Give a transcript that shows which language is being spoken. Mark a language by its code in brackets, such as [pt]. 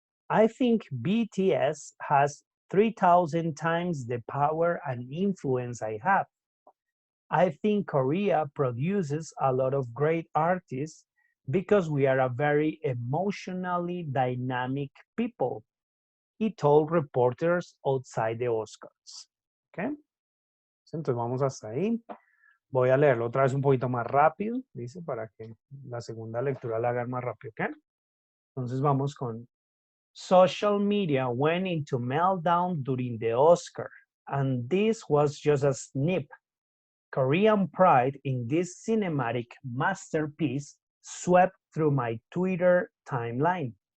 [en] I think BTS has 3,000 times the power and influence I have. I think Korea produces a lot of great artists because we are a very emotionally dynamic people, he told reporters outside the Oscars. ¿Okay? [es] Entonces vamos hasta ahí. Voy a leerlo otra vez un poquito más rápido, dice, para que la segunda lectura la hagan más rápido. ¿Ok? Entonces vamos con [en] social media went into meltdown during the Oscar, and this was just a snip. Korean pride in this cinematic masterpiece swept through my Twitter timeline.